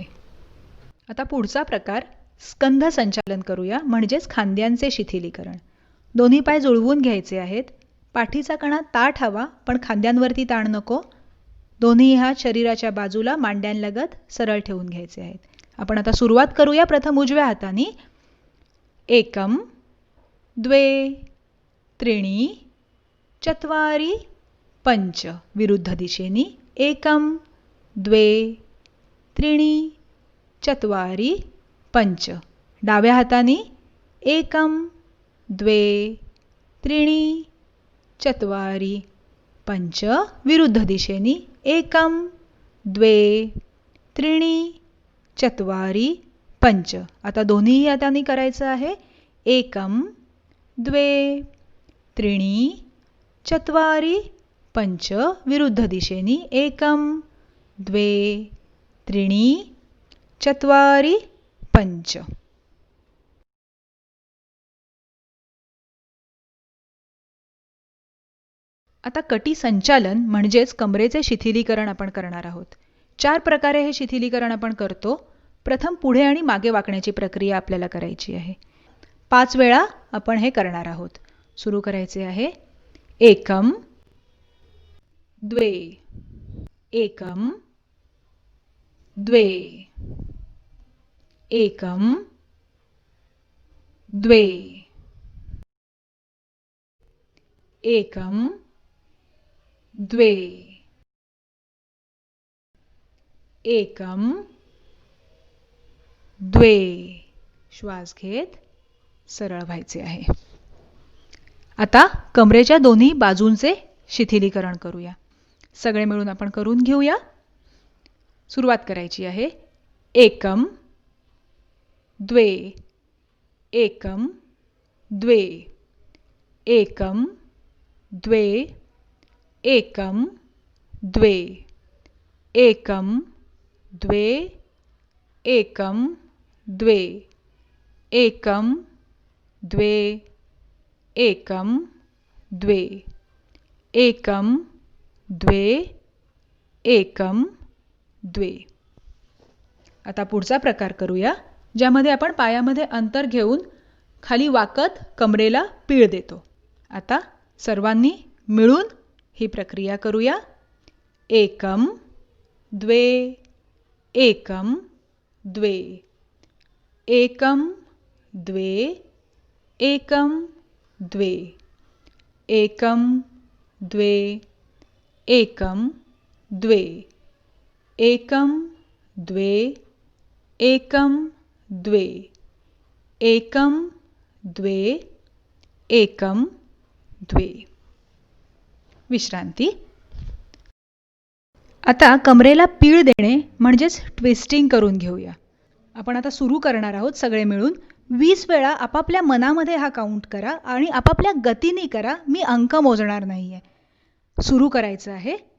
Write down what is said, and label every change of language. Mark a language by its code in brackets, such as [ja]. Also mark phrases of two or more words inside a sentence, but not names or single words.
[mr] आता पुढचा प्रकार स्कंध संचालन करूया, म्हणजेच खांद्यांचे शिथिलीकरण. दोन्ही पाय जुळवून घ्यायचे आहेत. पाठीचा कणा ताठ हवा, पण खांद्यांवरती ताण नको. दोन्ही हात शरीराच्या बाजूला मांड्यांलगत सरळ ठेवून घ्यायचे आहेत. आपण आता सुरुवात करूया. प्रथम उजव्या हाताने. [sa] एकम, द्वे, त्रीणि, चत्वारि, पंच. [mr] विरुद्ध दिशेने. [sa] एकम, द्वे, त्रीणि, चत्वारि, पंच. [mr] डाव्या हाताने. [sa] एकम, द्वे, त्रीणि, चत्वारि, पंच. [mr] विरुद्ध दिशेने. [sa] एकम, द्वे, त्रीणि, चत्वारि, पंच. [mr] आता दोन्ही हातांनी करायचं आहे. [sa] एकम, द्वे, त्रीणि, चत्वारि, पंच. [mr] विरुद्ध दिशेने. [sa] एकम, द्वे, त्रीणि, चत्वारि, पंच. [mr] आता कटी संचालन म्हणजेच कमरेचे शिथिलीकरण आपण करणार आहोत. 4 प्रकारे हे शिथिलीकरण आपण करतो. प्रथम पुढे आणि मागे वाकण्याची प्रक्रिया आपल्याला करायची आहे. 5 वेळा आपण हे करणार आहोत. सुरू करायचे आहे. [sa] एकम, द्वे, एकम, द्वे, एकम, द्वे, एकम, द्वे, एकम, द्वे. [mr] श्वास घेत सरळ व्हायचे आहे. आता कमरेच्या दोन्ही बाजूंचे शिथिलीकरण करूया. सगळे मिळून आपण करून घेऊया. सुरुवात करायची आहे. [sa] एकम, द्वे, एकम, द्वे, एकम, द्वे, एकम, द्वे, एकम, द्वे, एकम, द्वे, एकम, द्वे, एकम, द्वे, एकम, द्वे, एकम, द्वे. [mr] आता पुढचा प्रकार करूया, ज्यामध्ये आपण पायामध्ये अंतर घेऊन खाली वाकत कमरेला पीळ देतो. आता सर्वांनी मिळून ही प्रक्रिया करूया. [sa] एकम, द्वे, एकम, द्वे, एकम, द्वे, एकम, द्वे, एकम, द्वे, एकम, द्वे, एकं द्वे एकं द्वे एकं द्वे एकं द्वे. [mr] विश्रांती. आता कमरेला पीळ देणे म्हणजेच ट्विस्टिंग करून घेऊया. आपण आता सुरू करणार आहोत सगळे मिळून. 20 वेळा आपापल्या मनामध्ये हा काउंट करा आणि आपापल्या गतीने करा. मी अंक मोजणार नाही आहे. सुरू करायचं आहे.